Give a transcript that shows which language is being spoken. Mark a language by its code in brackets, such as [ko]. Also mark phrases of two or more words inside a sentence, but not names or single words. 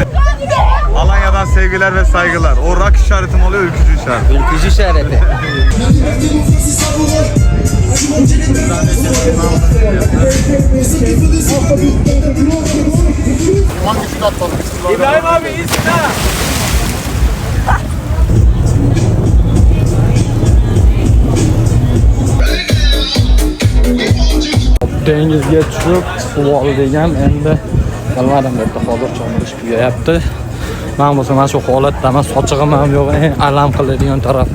[tr] Alanya'dan sevgiler ve saygılar. O rock işaretim oluyor, ülkücü işareti. Ülkücü işareti. İbrahim abi iyisin ha. [uz] Dengizga tushib suv olgan endi bilmadim debdi hozir cho'milish kuyayapti. Men bo'lsa mana shu holatdaman, sochig'im ham yo'q, alam qiladigan tarafi.